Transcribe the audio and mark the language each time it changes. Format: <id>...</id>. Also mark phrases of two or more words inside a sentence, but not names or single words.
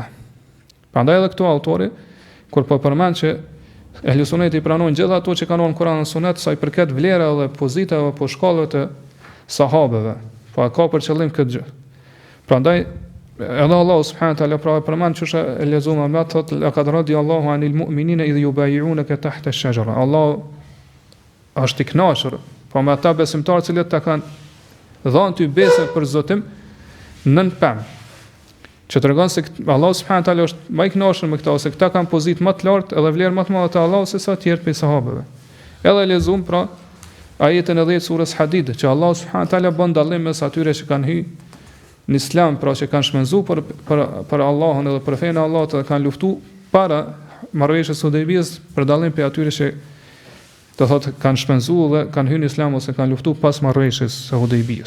<sq>Prandaj edhe këtu autori kur po përmend që Ehlu Sunetit pranojnë gjithë ato që kanë në Kur'an dhe Sunet sa i përket vlera dhe pozita apo shkallave të sahabëve, po ka për qëllim këtë gjë. Prandaj edhe Allah</sq> <ar>سبحانه تعالى</ar> <sq>përmend çështja e lexuar më thotë</sq> <ar>لقد رضي الله عن المؤمنين إذ يبايعونك تحت الشجرة.</ar> <sq>Allah është i kënaqur po me ata besimtarë që ta kanë dhënë ty besë për Zotim nën pemë. Që tregon se Allah</sq> <ar>سبحانه تعالى</ar> <sq>është më i kënaqur me këta, ose këta kanë pozitë më të lartë edhe vlerë më të madhe te Allahu se sa të tjerë prej sahabëve. Edhe lexuam ajetin e 10 surës Hadid, që Allah</sq> <ar>سبحانه تعالى</ar> <sq>bën dallim mes atyre që kanë hyrë në Islam, që kanë shpenzuar për Allahun edhe për fenë e Allahut dhe kanë luftuar para marrëveshjes së Hudejbijës, për dallim prej atyre që do thotë kanë shpenzuar dhe kanë hyrë në Islam ose kanë luftuar pas marrëveshjes së Hudejbijës.</sq>